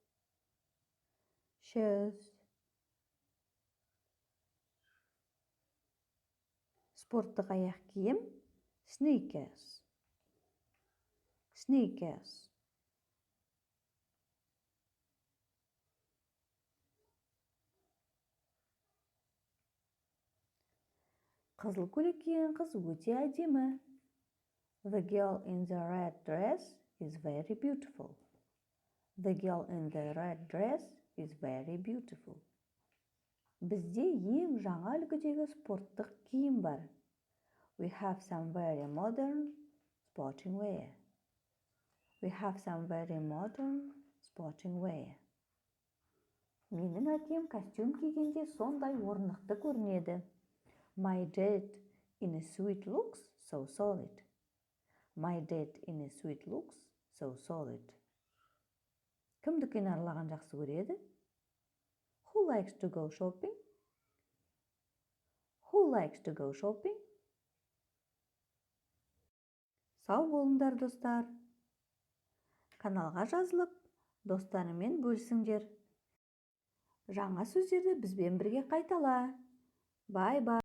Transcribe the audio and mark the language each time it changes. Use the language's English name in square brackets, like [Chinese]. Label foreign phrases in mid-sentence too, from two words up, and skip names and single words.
[Kazakh] Shoes. Спорттық аяқ киім – [English] sneakers. Sneakers. [Kazakh] Қызыл көйлек киген қыз өте әдемі. [English] The girl in the red dress is very beautiful. The girl in the red dress is very beautiful. [Kazakh] Бізде ең жаңа үлгідегі спорттық киім бар. [English] We have some very modern sporting wear. We have some very modern sporting wear. [Kazakh] Менің әкем костюм кигенде сондай орнықты көрінеді. [English] My dad in a suit looks so solid. My dad in a suit looks so solid. [Kazakh] Кім дүкен аралаған жақсы көреді? [English] Who likes to go shopping? Who likes to go shopping? [Kazakh] Сау болыңдар, достар. Каналға жазылып, достарыңмен бөлісіңдер. Жаңа сөздерді бізбен бірге қайтала. [English] Bye bye.